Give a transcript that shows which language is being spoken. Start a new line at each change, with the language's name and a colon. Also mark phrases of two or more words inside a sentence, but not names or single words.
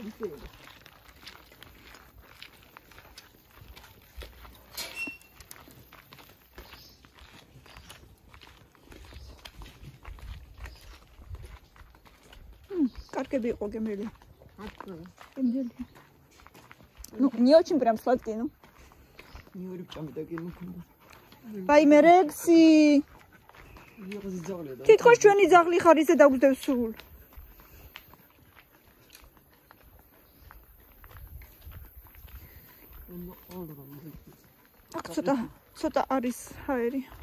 Georgian: Каркеби იყო გემრიელი. გემრიელი.
Russian: Ну, не очень прям сладкий, ну. Не говорю, почему такие мукунда.
Georgian: Ваიმე რექსი. თითქოს ჩვენი ძაღლი ხარ ისე დაგვდევ სულ. აქ ცოტა არის ჰაერი.